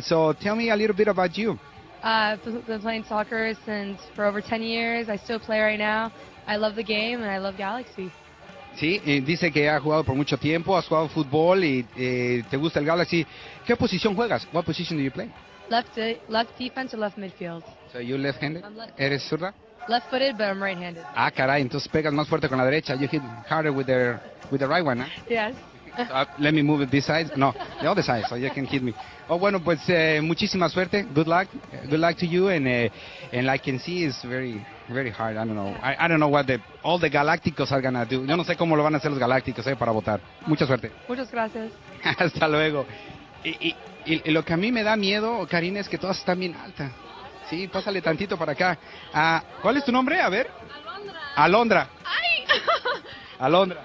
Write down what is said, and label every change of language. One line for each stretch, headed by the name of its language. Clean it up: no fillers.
English: So, tell me a little bit about you. I've been playing soccer since for over 10 years. I still play right now. I love the game and I love Galaxy.
Spanish: Sí, dice que ha jugado por mucho tiempo, has jugado fútbol y te gusta el Galaxy. ¿Qué posición juegas?
English: What position do you play? Left defense or left midfield. So you left-handed? I'm left-handed.
Spanish: ¿Eres zurda?
English: Left-footed, but I'm right-handed.
Spanish: Ah, caray, entonces pegas más fuerte con la derecha.
English: You hit harder with the right one, ¿eh? Yes. So, let me move it this side. No, the other side, so you can hit me. Oh,
Spanish: bueno, pues muchísima suerte.
English: Good luck. Good luck to you. And I can see it's very, very hard. I don't know. I don't know what all the Galácticos are going to do.
Spanish: Yo no sé cómo lo van a hacer los Galácticos para votar. Mucha suerte. Muchas gracias. Hasta luego. Y lo que a mí me da miedo, Karina, es que todas están bien altas. Sí, pásale tantito para acá. ¿Cuál es tu nombre? A ver. Alondra. Alondra. ¡Ay! Alondra.